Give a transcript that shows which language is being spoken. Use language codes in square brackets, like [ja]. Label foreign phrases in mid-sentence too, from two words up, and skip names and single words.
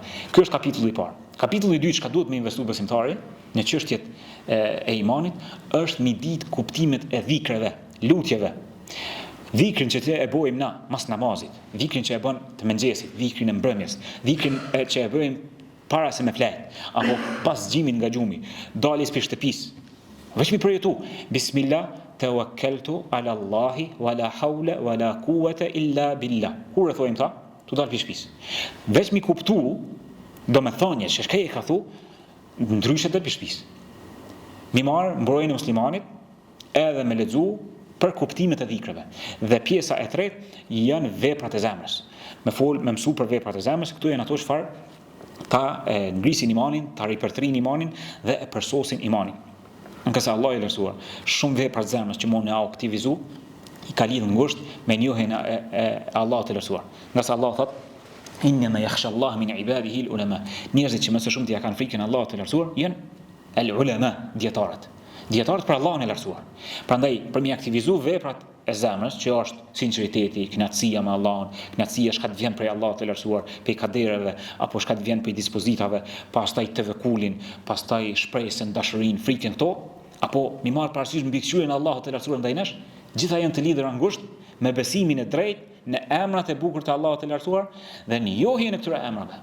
[sq] Ky është kapitulli i parë. Kapitulli i dytë çka duhet me investu besimtari në çështjet e imanit është mi ditë kuptimet e dhikrave, lutjeve. Dhikrin që e bojmë na mas namazit, dhikrin që e bën të mëngjesit, dhikrin e mbrëmjes, dhikrin që e bëjmë para se me flet, apo pas xhimit nga gjumi, daljes për shtëpisë. Veç mi përjetu, [ar] بسم الله توكلت على الله ولا حول ولا قوة إلا بالله. [sq] Kur e thojmë ta, tu dal për shtëpisë. Veç mi kuptu, do me thonje që shkaj e ka thu, ndryshe të për shtëpisë. Mi marë mbrojnë e muslimanit, edhe me lexu për kuptimet e dhikrave. Dhe pjesa e tretë janë veprat e zemrës. Me mësu për veprat e zemrës, këtu janë ato çfarë ta ngrisin imanin, ta ripërtrin imanin dhe e përsosin imanin. Nga se Allah i lartësuar, shumë veprat e zemrës që mund në aktivizu, i ka lidhur ngushtë me njohjen e Allahut të lartësuar. Nga se Allah thot: [ar] "إنما يخشى الله من عباده العلماء." [sq] Njerëzit që më së shumti ja kanë frikën Allahut të lartësuar janë al-ulama, dietarët. Dietarët për Allahun e lartësuar. Prandaj për mi aktivizu veprat e zemrës, që është sinqeriteti, kënaqësia me Allahun, kënaqësia shka të vjen prej Allahut të lartësuar, prej kadereve apo shka të vjen prej dispozitave, pastaj tevekulin, pastaj shpresën, dashurinë, frikën këto, apo mi marr parasysh mbikëqyrjen e Allahut të lartësuar ndaj nesh, gjitha janë të lidhura ngushtë me besimin e drejtë në emrat e bukur të Allahut të lartësuar dhe në njohjen e këtyre emrave.